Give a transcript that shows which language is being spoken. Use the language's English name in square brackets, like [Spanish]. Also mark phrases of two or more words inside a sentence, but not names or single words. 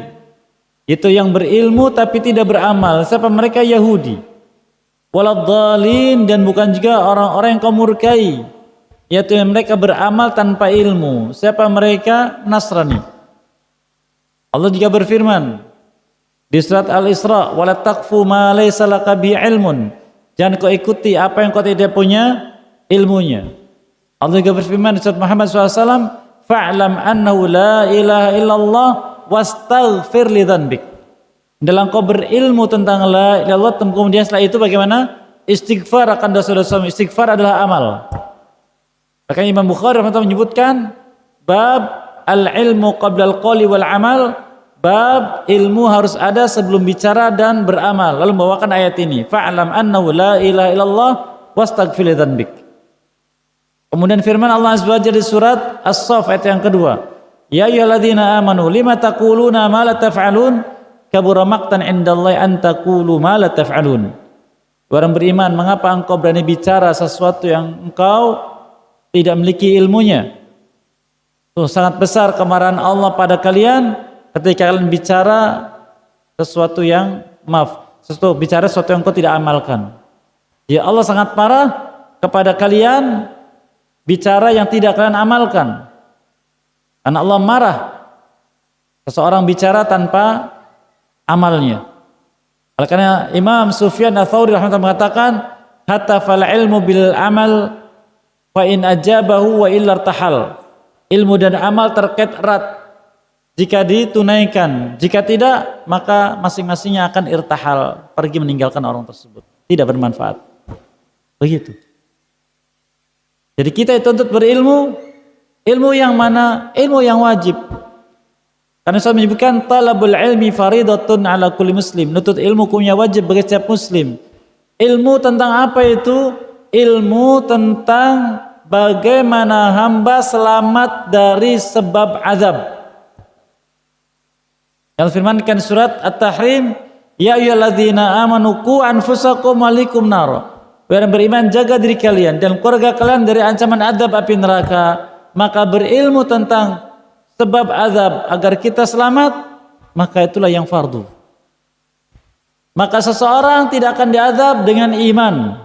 [Indonesian] Itu yang berilmu tapi tidak beramal. Siapa mereka? Yahudi. Waladhdallin, dan bukan juga orang-orang yang kau murkai, yaitu yang mereka beramal tanpa ilmu. Siapa mereka? Nasrani. Allah juga berfirman di surat Al-Isra, [Arabic] ولا تقف ما ليس لك به علم. [Indonesian] Jangan kau ikuti apa yang kau tidak punya ilmunya. Allah juga berfirman di surat Muhammad SAW, [Arabic] فاعلم أنه لا إله إلا الله واستغفر لذنبك. [Indonesian] Dalam kau berilmu tentang [Arabic] لا إله إلا الله, [Indonesian] kemudian setelah itu bagaimana? Istighfar akan dosa-dosa. Istighfar adalah amal. Bahkan Imam Bukhari menyebutkan [Arabic] باب العلم قبل القول والعمل, [Indonesian] bab ilmu harus ada sebelum bicara dan beramal. Lalu membawakan ayat ini, [Arabic] فاعلم أنه لا إله إلا الله واستغفر لذنبك. [Indonesian] Kemudian firman Allah [Arabic] عز وجل [Indonesian] di surat As-Saff ayat yang kedua, [Arabic] يا أيها الذين آمنوا لم تقولون ما لا تفعلون كبر مقتا عند الله أن تقولوا ما لا تفعلون. [Indonesian] Orang beriman, mengapa engkau berani bicara sesuatu yang engkau tidak memiliki ilmunya? sangat besar kemarahan Allah pada kalian ketika kalian bicara sesuatu yang bicara sesuatu yang kau tidak amalkan. Ya Allah sangat marah kepada kalian bicara yang tidak kalian amalkan. Karena Allah marah seseorang bicara tanpa amalnya. Oleh karena Imam Sufyan Ats-Tsauri rahimahullah mengatakan, [Arabic] هتف العلم بالعمل فإن أجابه وإلا ارتحل. [Indonesian] Ilmu dan amal terkait erat. Jika ditunaikan, jika tidak, maka masing-masingnya akan irtahal, pergi meninggalkan orang tersebut. Tidak bermanfaat. Begitu. Jadi kita dituntut berilmu, ilmu yang mana? Ilmu yang wajib. Karena saya menyebutkan [Arabic] طلب العلم فريضة على كل مسلم. [Indonesian] Nutut ilmu hukumnya wajib bagi setiap muslim. Ilmu tentang apa itu? Ilmu tentang bagaimana hamba selamat dari sebab azab. Yang firmankan surat At-Tahrim, [Arabic] يا أيها الذين آمنوا قوا أنفسكم وأهليكم نارا. [Indonesian] Wahai beriman, jaga diri kalian dan keluarga kalian dari ancaman azab api neraka. Maka berilmu tentang sebab azab agar kita selamat, maka itulah yang fardu. Maka seseorang tidak akan diazab dengan iman.